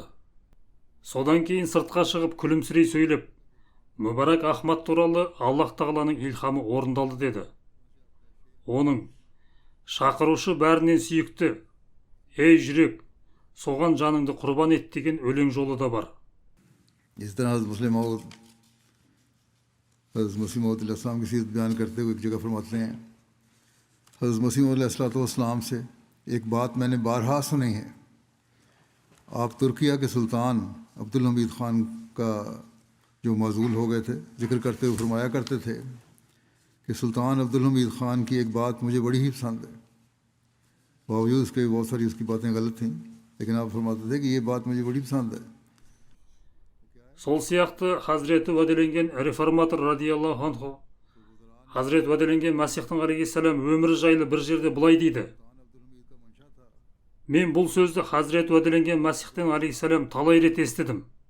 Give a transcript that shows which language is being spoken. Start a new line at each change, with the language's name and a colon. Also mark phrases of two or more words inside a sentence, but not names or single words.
Kazakh: Содан кейін сыртқа шығып күлімсірей сөйлеп, Мүбарак Ахмад туралы Аллах тағаланың илхамы орындалды деді. Оның шақырушы бәрінен сүйікті, ей жүрек, соған жаныңды құрбан ет деген өлең жолы да бар.
Urdu: اس طرح حضرت مسیح موعود علیہ السلام کی سیرت بیان کرتے ہوئے ایک جگہ فرماتے ہیں، حضرت مسیح موعود علیہ السلام سے ایک بات میں نے بارہا سنی ہے. آپ ترکیہ کے سلطان عبد الحمید خان کا جو معزول ہو گئے تھے، ذکر کرتے ہوئے فرمایا کرتے تھے کہ سلطان عبد الحمید خان کی ایک بات مجھے بڑی ہی پسند ہے. باوجود اس کے بہت ساری اس کی باتیں غلط تھیں، لیکن آپ فرماتے تھے کہ یہ بات مجھے بڑی پسند ہے.
Kazakh: Сол сияқты Хазіреті уәделенген реформатор
Arabic: رضي الله عنه,
Kazakh: Хазірет уәделенген Масихтың алейхиссалам өмірі жайлы бір жерде былай дейді: мен бұл сөзді Хазірет уәделенген Масихтың алейхиссалам талай рет естідім.